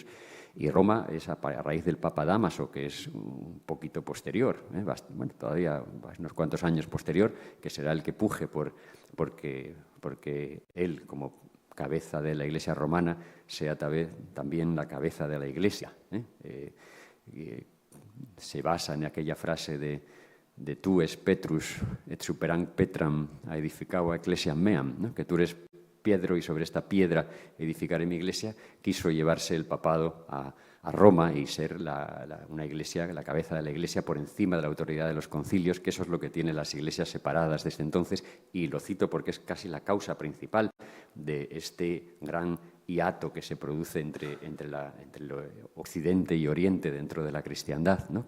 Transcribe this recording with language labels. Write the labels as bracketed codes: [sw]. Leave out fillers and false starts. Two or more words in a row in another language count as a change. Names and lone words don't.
[es] Y Roma es a raíz del Papa Dámaso, que es un poquito posterior, bueno, todavía unos cuantos años posterior, que será el que puje porque él, como cabeza de la Iglesia romana, sea también la cabeza de la Iglesia. Se basa en aquella frase de [la] tu es Petrus et superam Petram edificado ecclesiam meam, [es] ¿no? Que tú eres Pedro y sobre esta piedra edificaré mi iglesia. Quiso llevarse el papado a Roma y ser una iglesia, la cabeza de la iglesia por encima de la autoridad de los concilios, que eso es lo que tiene las iglesias separadas desde entonces, y lo cito porque es casi la causa principal de este gran hiato que se produce entre Occidente y Oriente dentro de la cristiandad, ¿no?